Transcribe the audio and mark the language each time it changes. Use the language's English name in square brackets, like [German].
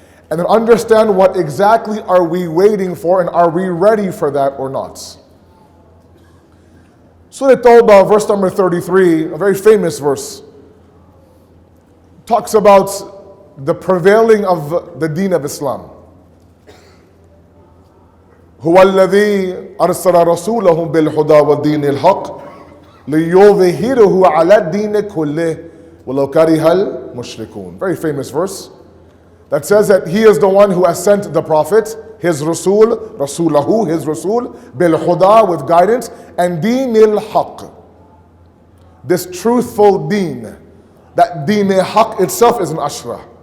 [English] And then understand what exactly are we waiting for and are we ready for that or not. Surah Tawbah, verse number 33, a very famous verse, talks about the prevailing of the deen of Islam. [Arabic] هو الذي أرسل رسوله بالهدى والدين الحق ليظهره على الدين كله ولو كره المشركون. [English] Very famous verse that says that he is the one who has sent the Prophet, his Rasul, Rasulahu, his Rasul, [Arabic] بالهدى, [English] with guidance, and [Arabic] دين الحق, [English] this truthful deen. That deen al-haq itself is an ashra.